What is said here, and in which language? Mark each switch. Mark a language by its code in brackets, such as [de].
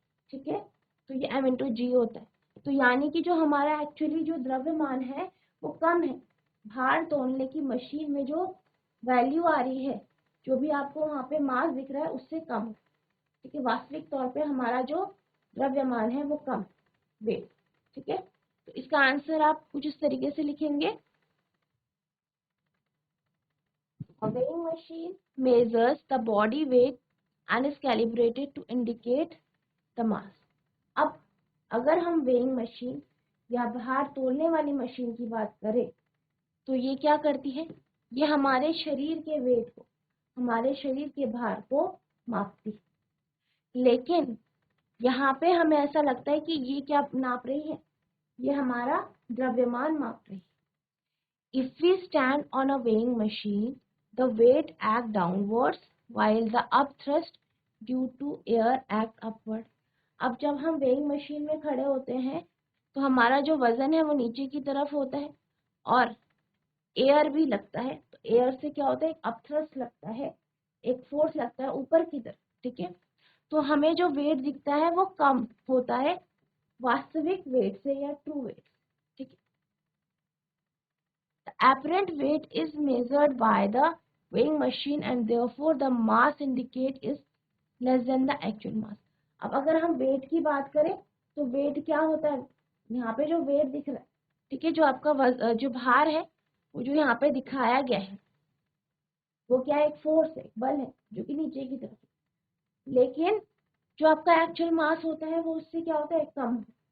[hi] ठीक है, तो ये m इंटू जी होता है। तो यानी कि जो हमारा एक्चुअली जो द्रव्यमान है वो कम है, भार तोलने की मशीन में जो वैल्यू आ रही है, जो भी आपको वहाँ पे मास दिख रहा है उससे कम है। ठीक है, वास्तविक तौर पे हमारा जो द्रव्यमान है वो कम वेट। ठीक है, तो इसका आंसर आप कुछ इस तरीके से लिखेंगे, [en] A weighing machine measures the body weight and is calibrated to indicate the mass. [hi] अब अगर हम वेइंग मशीन या भार तोलने वाली मशीन की बात करें, तो ये क्या करती है, ये हमारे शरीर के वेट को, हमारे शरीर के भार को मापती है। लेकिन यहाँ पे हमें ऐसा लगता है कि ये क्या नाप रही है, ये हमारा द्रव्यमान माप रही है। [en] If we stand on a weighing machine, the weight act downwards while the upthrust due to air act upward. [hi] अब जब हम वेइंग मशीन में खड़े होते हैं तो हमारा जो वजन है वो नीचे की तरफ होता है और एयर भी लगता है। तो एयर से क्या होता है, एक अपथ्रस्ट लगता है, एक फोर्स लगता है ऊपर की तरफ। ठीक है, तो हमें जो वेट दिखता है वो कम होता है वास्तविक वेट से या ट्रू वेट। ठीक है, [en] the apparent weight is measured by the weighing machine and therefore the mass indicated is less than the actual mass. [hi] अब अगर हम वेट की बात करें तो वेट क्या होता है, यहाँ पे जो वेट दिख रहा है, ठीक है, जो आपका जो भार है वो जो यहाँ पे दिखाया गया है वो क्या है, एक फोर्स है, एक बल है जो कि नीचे की तरफ है। लेकिन जो आपका एक्चुअल मास होता है वो उससे क्या होता है, कम।